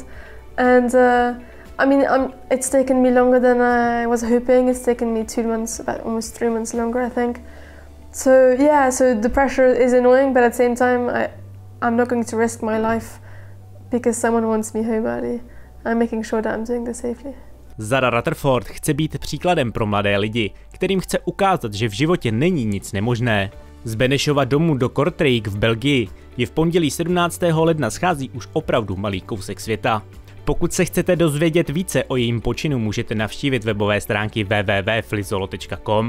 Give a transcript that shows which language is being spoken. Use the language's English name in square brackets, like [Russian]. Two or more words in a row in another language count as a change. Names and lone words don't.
[English] And I mean, it's taken me longer than I was hoping. It's taken me 2 months, about almost 3 months longer, I think. So yeah, so the pressure is annoying, but at the same time, I'm not going to risk my life because someone wants me home early. I'm making sure that I'm doing this safely. [Czech] Zara Rutherford chce být příkladem pro mladé lidi, kterým chce ukázat, že v životě není nic nemožné. Z Benešova domu do Kortrijk v Belgii je v pondělí 17. ledna schází už opravdu malý kousek světa. Pokud se chcete dozvědět více o jejím počinu, můžete navštívit webové stránky www.flyzolo.com.